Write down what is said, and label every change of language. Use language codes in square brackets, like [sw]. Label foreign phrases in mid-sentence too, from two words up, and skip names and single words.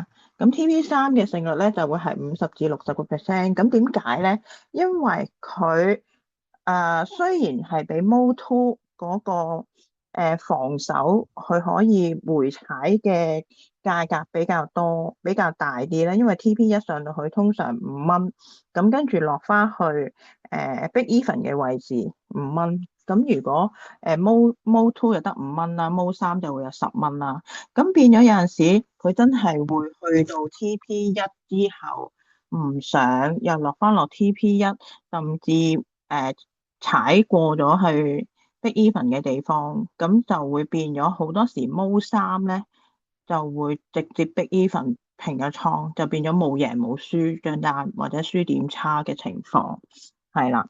[yue] 咁 TP3 嘅勝率咧就會係50至60%。咁點解咧？因為佢雖然係比 Mode 2嗰個防守，佢可以回踩嘅價格比較多、比較大啲咧。因為 TP1 上到去通常 5蚊，咁跟住落翻去 [en] break even [yue] 嘅位置5蚊。咁如果Mode 2就得5蚊啦，Mode 3就會有10蚊啦。咁變咗有陣時佢真係會去到 TP1之後唔上，又落翻落 TP1，甚至踩過咗去 [en] Big Even [yue] 嘅地方，咁就會變咗好多時 Mode 3咧就會直接 [en] Big Even [yue] 平咗倉，就變咗冇贏冇輸張單或者輸點差嘅情況，係啦。